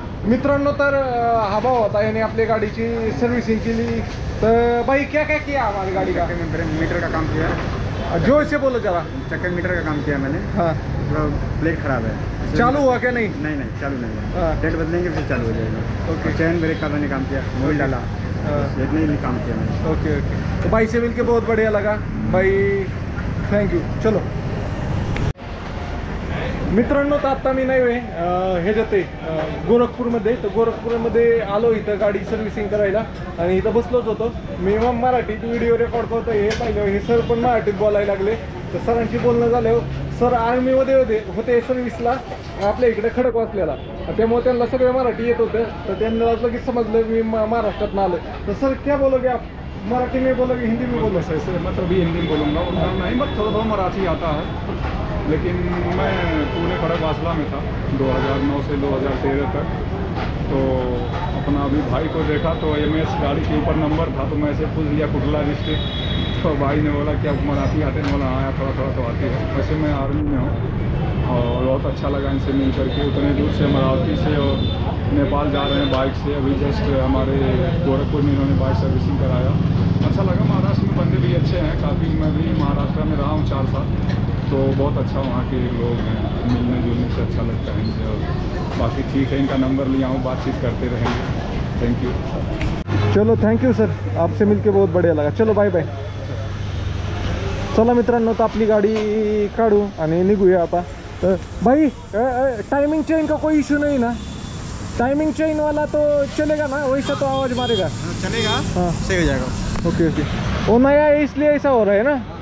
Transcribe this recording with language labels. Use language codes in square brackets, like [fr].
[mr] मित्रांनो तर हा भाऊ होता, याने आपली गाडीची सर्व्हिसिंग केली. [hi] तर भाई क्या किया हमारी गाड़ी का? मीटर का काम किया, जोर से बोलो जरा. चक्कर मीटर का काम किया मैंने. हाँ प्लेट खराब है. चालू हुआ क्या? नहीं चालू नहीं है. हाँ. प्लेट बदलेंगे फिर चालू हो जाएगा. ओके. चैन ब्रेक का मैंने काम किया, मोबिल डाला, इतना ही काम किया मैंने. ओके. तो भाई से मिलके बहुत बढ़िया लगा भाई, थैंक यू. चलो [mr] मित्रांनो तर आत्ता मी नाही ह्याच्यात गोरखपूरमध्ये, तर गोरखपूरमध्ये आलो इथं गाडी सर्व्हिसिंग करायला आणि इथं बसलोच होतो मी. मग मराठीत व्हिडिओ रेकॉर्ड करतो हे पाहिलं, हे सर पण मराठीत बोलायला लागले. तर सरांशी बोलणं झालं, सर आर्मीमध्ये होते सर्व्हिसला आपल्या इकडे खडकवासल्याला, त्यामुळे त्यांना सगळं मराठी येत होतं. तर त्यांना लगेच समजलं मी महाराष्ट्रात आलो. [hi] तर सर क्या बोलोगे आप, मराठी में बोलोगे हिंदी में बोलोगे? ऐसे मतलब भी हिंदी में बोलूँगा, उतना नहीं, बट थोड़ा थोड़ा मराठी आता है. लेकिन मैं पुणे खड़गवासला में था 2009 से 2013 तक. तो अपना अभी भाई को देखा तो MS गाड़ी के ऊपर नंबर था, तो मैं ऐसे पूछ लिया कुटला डिस्ट्रिक्ट. तो भाई ने बोला कि अब मराठी आते हैं, बोला हाँ थोड़ा थोड़ा तो आती है. वैसे मैं आर्मी में हूँ और बहुत अच्छा लगा इनसे मिल करके. उतने दूर से अमरावती से और नेपाल जा रहे हैं बाइक से. अभी जस्ट हमारे गोरखपुर में इन्होंने बाइक सर्विसिंग कराया. अच्छा लगा. महाराष्ट्र में बंदे भी अच्छे हैं काफ़ी. मैं भी महाराष्ट्र में रहा हूँ 4 साल, तो बहुत अच्छा वहाँ के लोग हैं, मिलने जुलने से अच्छा लगता है इनसे. और बाकी ठीक है, इनका नंबर लिया हूँ, बातचीत करते रहेंगे. Thank you. चलो थँक यू सर, आपसे मिलके बहुत बढ़िया लगा. चलो बाय बाय. [mr] चला मित्रांनो, तर आपली गाडी काढू आणि निघूया आता. [hi] तर भाई टाइमिंग चेन का कोई इशू नहीं ना? टाइमिंग चेन वाला तो चलेगा ना, वैसा तो आवाज़ मारेगा? चलेगा, हाँ सही हो जाएगा. Okay okay. वो नया है इसलिए ऐसा हो रहा है ना.